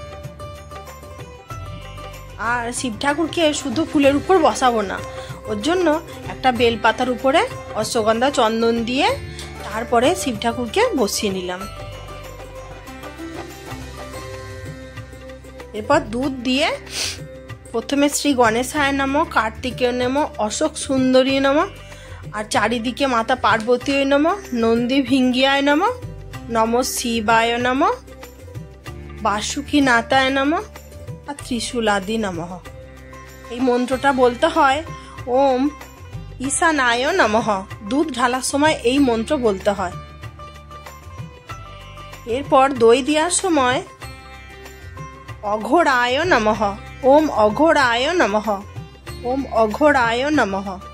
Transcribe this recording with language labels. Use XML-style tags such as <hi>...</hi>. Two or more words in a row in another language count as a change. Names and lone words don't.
<bn>আর শিব ঠাকুরকে শুধু ফুলের উপর বসাবো না, ওর জন্য একটা বেলপাতার উপরে অশ্বগন্ধা চন্দন দিয়ে তারপরে শিব ঠাকুরকে বসিয়ে নিলাম। এরপর দুধ দিয়ে প্রথমে</bn> <sa>শ্রী গণেশায় নমঃ, কার্তিকেয় নমঃ, অশোক সুন্দরী নমঃ,</sa> <bn>আর চারিদিকে</bn> <sa>মাতা পার্বতী নমঃ, নন্দী ভিঙ্গিয়ায় নমঃ, নমঃ শিবায় নমঃ, বাসুকীনাথায় নমঃ, আর ত্রিশূলাদি নমঃ।</sa> <bn>এই মন্ত্রটা বলতে হয়</bn> <sa>ওম ঈশানায় নমঃ।</sa> <bn>দুধ ঢালার সময় এই মন্ত্র বলতে হয়। এরপর দই দেওয়ার সময়</bn> <sa>অঘোরায় নমঃ, ওম অঘোরায় নমঃ, ওম অঘোরায় নমঃ।</sa>